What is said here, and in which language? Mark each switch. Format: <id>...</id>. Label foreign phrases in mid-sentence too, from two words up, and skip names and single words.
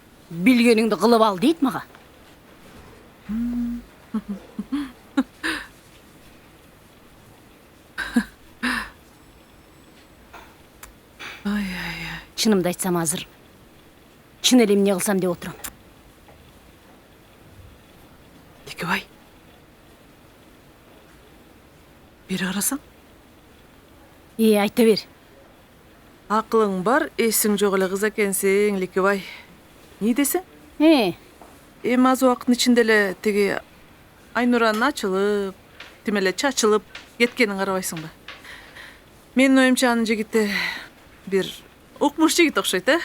<ky>Билгениңди кылып ал дейт мага. Ай. Чынымды айтсам азыр чын эле эмне кылсам деп отурам.</ky> <kk>Ликебай. Бері қарасаң? Айта бер. Ақылың бар, есің жоқ</kk> <ky>эле кыз экенсиң,</ky> <kk>Ликебай. Не десең?</kk> <ky>Эми аз убакыттын ичинде эле тиги Айнуранын ачылып, тимеле чачылып кеткенин карабайсыңбы? Менин оюмча анын жигити бир укмуш жигит окшойт,</ky>